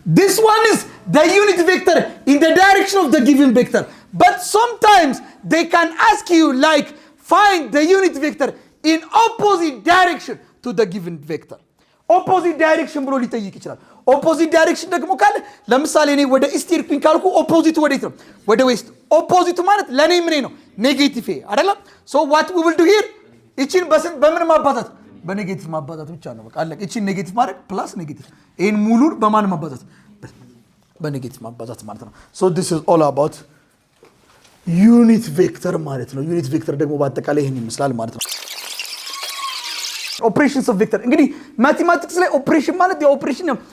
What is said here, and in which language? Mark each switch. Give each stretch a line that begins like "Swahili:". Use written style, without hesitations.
English: This one is the unit vector in the direction of the given vector. But sometimes they can ask you like find the unit vector in opposite direction to the given vector.
Amharic: Opposite direction ብሎ ሊጠይቅ ይችላል። opposite direction ደግሞ ካለ ለምሳሌ እኔ ወደ ኢስት ሄድኩኝ ካልኩ ኦፖዚቱ ወዴት ነው? ወደ ዌስት። ኦፖዚቱ ማለት ለኔ ምን ነው? ኔጌቲቭ አይደለም?
English: so what we will do here
Amharic: እቺን በምን ማባዛት? በኔጌቲቭ ማባዛት ብቻ ነው። በቃ አለቀ። እቺን ኔጌቲቭ ማድረግ ፕላስ ኔጌቲቭ ይሄን ሙሉን በማን ማባዛት? በኔጌቲቭ ማባዛት ማለት ነው።
English: so this is all about unit vector
Amharic: ማለት ነው። unit vector ደግሞ በአጠቃላይ ይሄን ይመስላል ማለት ነው። ኦፕሬሽንስ ኦፍ ቬክተር እንግዲህ ማቴማቲክስ ላይ ኦፕሬሽን ማለት የኦፕሬሽን